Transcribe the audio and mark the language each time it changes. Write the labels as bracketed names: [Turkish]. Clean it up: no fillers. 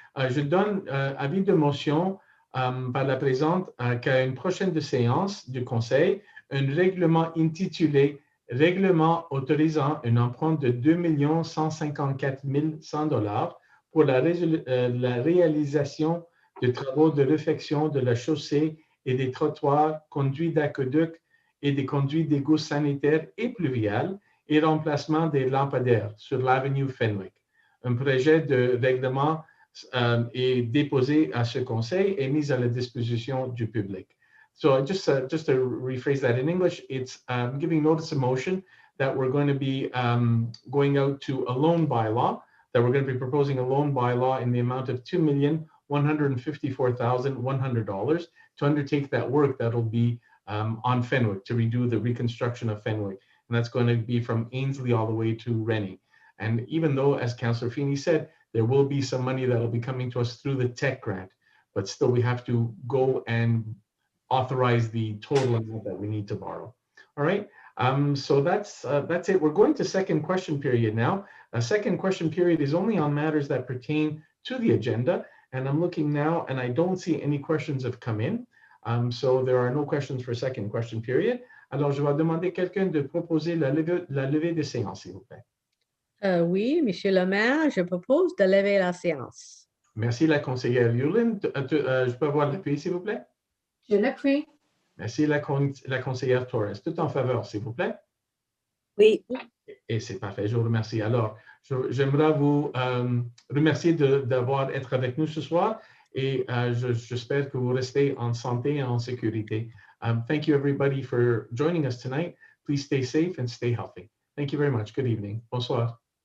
[French] Je donne avis de motion par la présente qu'à une prochaine séance du conseil, un règlement intitulé « Règlement autorisant un emprunt de 2 154 100 $ pour la réalisation de travaux de réfection de la chaussée et des trottoirs, conduits d'aqueduc et des conduits d'égouts sanitaires et pluviales et remplacement des lampadaires sur l'avenue Fenwick. Un projet de règlement est déposé à ce conseil et mis à la disposition du public. [English] So just to rephrase that in English, it's giving notice of motion that we're going to be going out to a loan bylaw, that we're going to be proposing a loan bylaw in the amount of $2,154,100 to undertake that work that will be on Fenwick, to redo the reconstruction of Fenwick. And that's going to be from Ainsley all the way to Rennie. And even though, as Councillor Feeney said, there will be some money that will be coming to us through the tech grant, but still we have to go and authorize the total amount that we need to borrow. All right, so that's it. We're going to second question period now. A second question period is only on matters that pertain to the agenda. And I'm looking now and I don't see any questions have come in. So there are no questions for second question period. [French] Alors, je vais demander quelqu'un de proposer la levée de séance, s'il vous plaît. Oui, Monsieur le maire, je propose de lever la séance. Merci, la conseillère Yulin. Je peux avoir l'appui, s'il vous plaît? Je l'appuie. Merci, la conseillère Torres. Tout en faveur, s'il vous plaît? Oui. Et c'est parfait, je vous remercie. Alors, j'aimerais vous remercier d'être avec nous ce soir et j'espère que vous restez en santé et en sécurité. [English] Thank you, everybody, for joining us tonight. Please stay safe and stay healthy. Thank you very much. Good evening. Bonsoir.